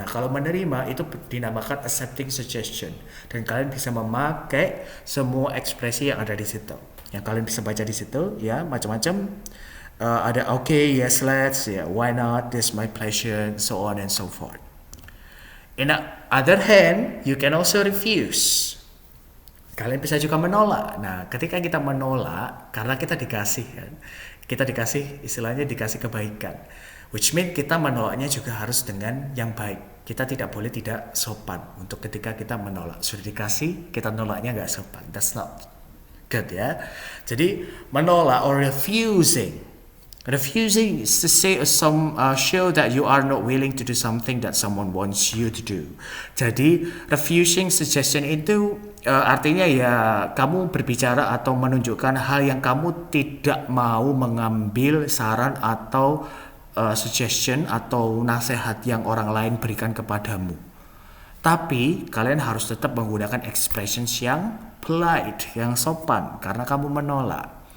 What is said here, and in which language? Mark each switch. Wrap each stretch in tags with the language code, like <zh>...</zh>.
<id>Nah kalau menerima itu dinamakan accepting suggestion, dan kalian bisa memakai semua ekspresi yang ada di situ, yang kalian bisa baca di situ, ya macam-macam. Ada</id> <en>yes, let's, why not, this my pleasure, so on and so forth. In the other hand, you can also refuse.</en> <id>Kalian bisa juga menolak. Nah ketika kita menolak, karena kita dikasih kan, istilahnya dikasih kebaikan,</id> <en>which mean</en> <id>kita menolaknya juga harus dengan yang baik. kita tidak boleh tidak sopan untuk ketika kita menolak. Sudah dikasih, kita nolaknya nggak sopan.</id> <en>That's not good ya.</en> <id>Jadi menolak</id> <en>or refusing. Refusing is to say show that you are not willing to do something that someone wants you to do.</en> <id>Jadi refusing suggestion itu artinya ya kamu berbicara atau menunjukkan hal yang kamu tidak mau mengambil saran atau suggestion atau nasihat yang orang lain berikan kepadamu. Tapi kalian harus tetap menggunakan expressions yang polite, yang sopan karena kamu menolak.</id>